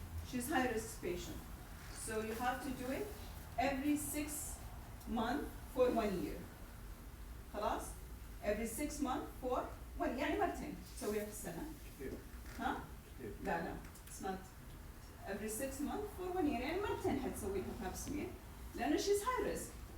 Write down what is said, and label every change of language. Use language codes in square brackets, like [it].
[en] She's high risk patient. So you have to do it every 6 months for 1 year. [ar] خلاص؟ [en] Every 6 months for 1 [ar] يعني مرتين تسويها في السنة. كثير. ها؟ كثير. [en] لا it's not. Every 6 months for 1 year [ar] يعني مرتين حتسويها [en] pap smear لأنه she's high risk.